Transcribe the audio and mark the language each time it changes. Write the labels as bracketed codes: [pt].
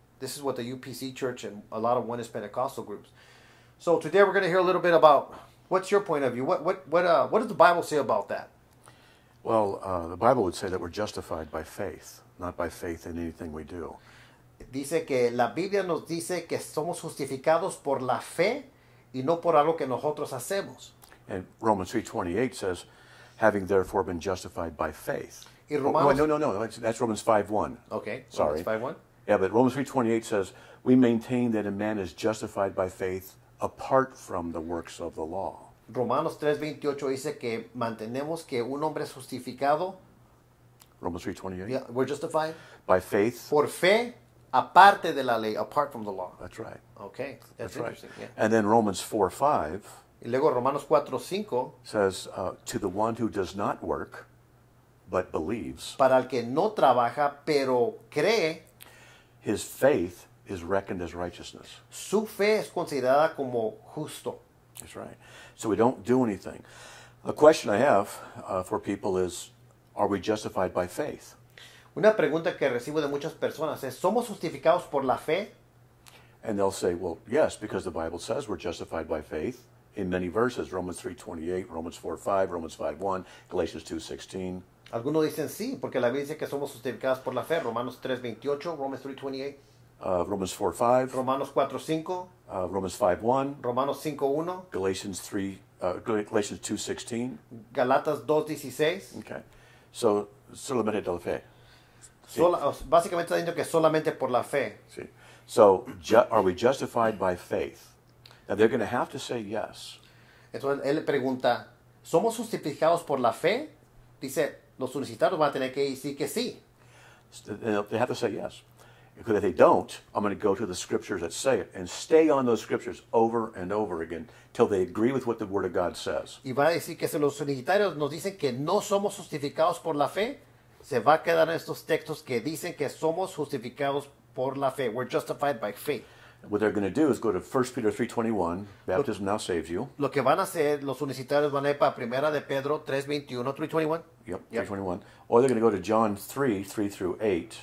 [en] This is what the UPC Church and a lot of Oneness Pentecostal groups. So today we're going to hear a little bit about what's your point of view. What does the Bible say about that? Well, the Bible would say that we're justified by faith, not by faith in anything we do. [es] Dice que la Biblia nos dice que somos justificados por la fe y no por algo que nosotros hacemos. [en] And Romans 3:28 says, having therefore been justified by faith. [es] Y Romanos, [en] No. That's Romans 5:1. Okay. Sorry. Romans 5:1. Yeah, but Romans 3:28 says, we maintain that a man is justified by faith apart from the works of the law. [es] Romanos 3:28 dice que mantenemos que un hombre es justificado. [en] Romans 3:28. Yeah, we're justified By faith. [es] por fe aparte de la ley, [en] apart from the law. That's right. Okay, that's Right. interesting. Yeah. And then Romans 4:5 [es] Y luego Romanos 4:5, [en] says, to the one who does not work, but believes, [es] para el que no trabaja pero cree, [en] his faith is reckoned as righteousness. [es] su fe es considerada como justo. [en] That's right. So we don't do anything. A question I have for people is, are we justified by faith? [es] Una pregunta que recibo de muchas personas es, ¿somos justificados por la fe? [en] And they'll say, well, yes, because the Bible says we're justified by faith in many verses. Romans 3:28, Romans 4:5, Romans 5:1, Galatians 2:16. [es] Algunos dicen sí, porque la Biblia dice que somos justificados por la fe. Romanos 3:28, Romans 3:28, [en] Romans 4:5, [es] Romanos 4:5, [en] Romans 5:1, [es] Romanos 5:1, [en] Galatians 2:16. [es] Galatas 2:16. Okay. So, solamente de la fe. Básicamente está diciendo que solamente por la fe. [en] See. So, are we justified by faith? Now, they're going to have to say yes. [es] Entonces él le pregunta, ¿somos justificados por la fe? Dice, los solicitados van a tener que decir que sí. [en] They have to say yes. Because if they don't, I'm going to go to the scriptures that say it and stay on those scriptures over and over again till they agree with what the Word of God says. [es] Y va a decir que si los solicitarios nos dicen que no somos justificados por la fe, se va a quedar en estos textos que dicen que somos justificados por la fe. [en] We're justified by faith. What they're going to do is go to 1 Peter 3:21, baptism now saves you. [es] Lo que van a hacer los unicitarios van a ir para Primera de Pedro 3:21, 3:21. [en] Yep, 3:21. Or they're going to go to John 3:3-8.